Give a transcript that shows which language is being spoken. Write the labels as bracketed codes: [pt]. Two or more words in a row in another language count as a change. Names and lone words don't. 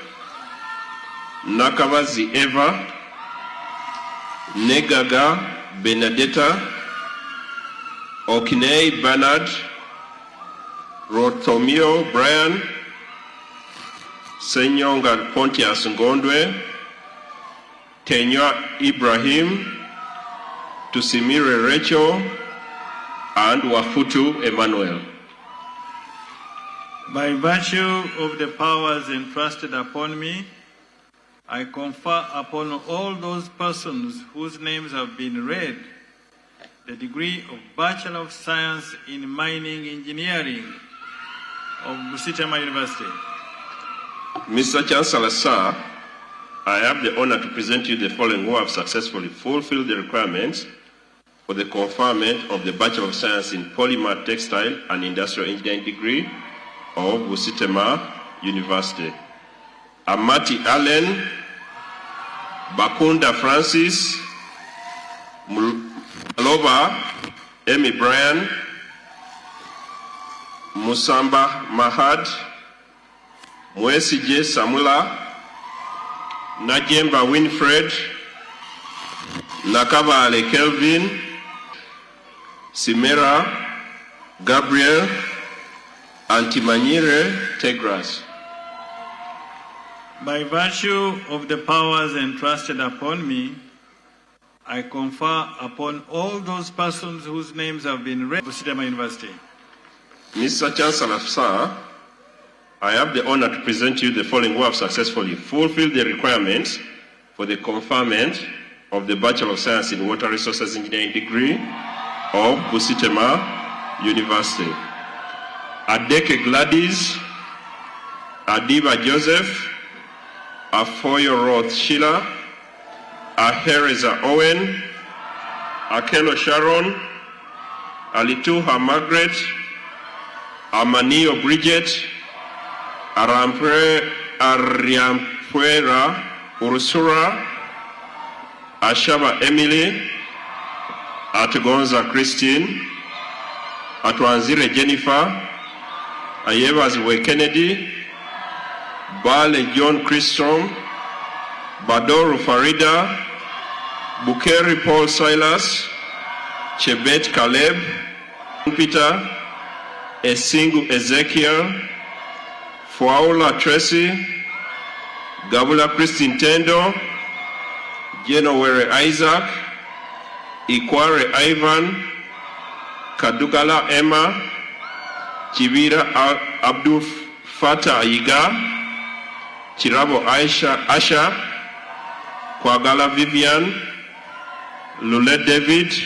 [en] Nakavazi Eva, Negaga Benedetta, Okinei Bernard, Rotomio Brian, Senyonga Pontius Ngondwe, Tenywa Ibrahim, Tusimire Rachel, and Wafutu Emmanuel. By virtue of the powers entrusted upon me, I confer upon all those persons whose names have been read the degree of Bachelor of Science in Mining Engineering of Bustema University. Mr. Chancellor, sir, I have the honor to present you the following who have successfully fulfilled the requirements for the conferment of the Bachelor of Science in Polymer Textile and Industrial Engineering degree of Bustema University. Amati Allen, Bakunda Francis, Maloba Amy Bryan, Musamba Mahad, Mwesije Samula, Najemba Winfred, Nakabale Kelvin, Simera Gabriel, Antimanyire Tegras. By virtue of the powers entrusted upon me, I confer upon all those persons whose names have been read at Bustema University. Mr. Chancellor, sir, I have the honor to present to you the following who have successfully fulfilled the requirements for the conferment of the Bachelor of Science in Water Resources Engineering degree of Bustema University. Adeke Gladys, Adiba Joseph, Afoyo Roth Sheila, Ahereza Owen, Akelo Sharon, Alituha Margaret, Amanio Bridget, Ariampuera Ursula, Ashaba Emily, Atgonza Christine, Atwanzire Jennifer, Ayevazwe Kennedy, Bale John Christrom, Badoru Farida, Bukeri Paul Silas, Chebet Caleb, Peter, Esingu Ezekiel, Fuaula Tracy, Gabula Christine Tendo, Jenowere Isaac, Ikware Ivan, Kadugala Emma, Chivira Abdul Fatah Ayiga, Chirabo Asha, Kwagala Vivian, Lule David,